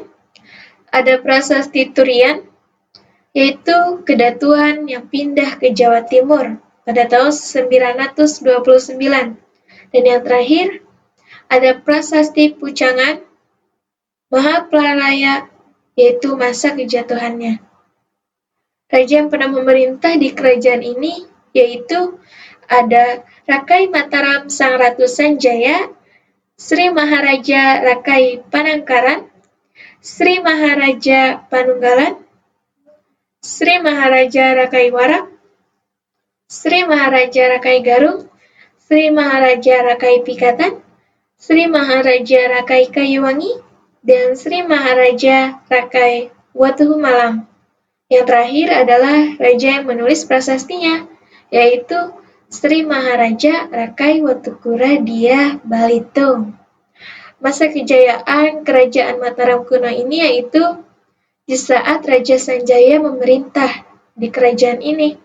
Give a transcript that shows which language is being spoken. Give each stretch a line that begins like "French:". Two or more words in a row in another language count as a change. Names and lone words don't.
Indonesian: Ada Prasasti Turian, yaitu kedatuan yang pindah ke Jawa Timur pada tahun 929. Dan yang terakhir, ada Prasasti Pucangan Mahapralaya, yaitu masa kejatuhannya. Raja yang pernah memerintah di kerajaan ini yaitu ada Rakai Mataram Sang Ratu Sanjaya, Sri Maharaja Rakai Panangkaran, Sri Maharaja Panunggalan, Sri Maharaja Rakai Warak, Sri Maharaja Rakai Garung, Sri Maharaja Rakai Pikatan, Sri Maharaja Rakai Kayuwangi, dan Sri Maharaja Rakai Watuhumalang. Yang terakhir adalah raja yang menulis prasastinya, yaitu Sri Maharaja Rakai Watukura Dia Balitung. Masa kejayaan Kerajaan Mataram kuno ini yaitu di saat Raja Sanjaya memerintah di kerajaan ini.